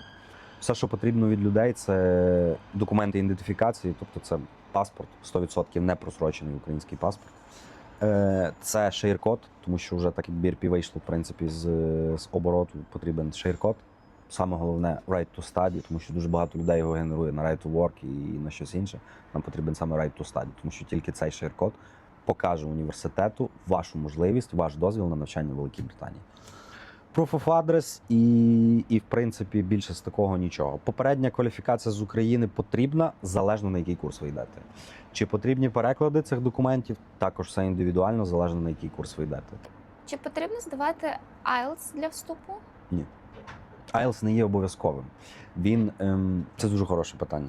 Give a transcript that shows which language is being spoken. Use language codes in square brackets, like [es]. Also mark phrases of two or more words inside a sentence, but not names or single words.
[uk] Все, що потрібно від людей, це документи ідентифікації, тобто це паспорт, 100% не просрочений український паспорт. Це шейр-код, тому що вже так як BRP вийшло, в принципі, з обороту, потрібен шейр-код. Саме головне [en] right to study, [uk] тому що дуже багато людей його генерує на [en] right to work [uk] і на щось інше. Нам потрібен саме [en] right to study, [uk] тому що тільки цей шейр-код покаже університету вашу можливість, ваш дозвіл на навчання в Великій Британії. [en] Proof of address [uk] і в принципі, більше з такого нічого. Попередня кваліфікація з України потрібна, залежно на який курс ви йдете. Чи потрібні переклади цих документів? Також все індивідуально, залежно на який курс ви йдете. Чи потрібно здавати IELTS для вступу? Ні. IELTS не є обов'язковим. Це дуже хороше питання.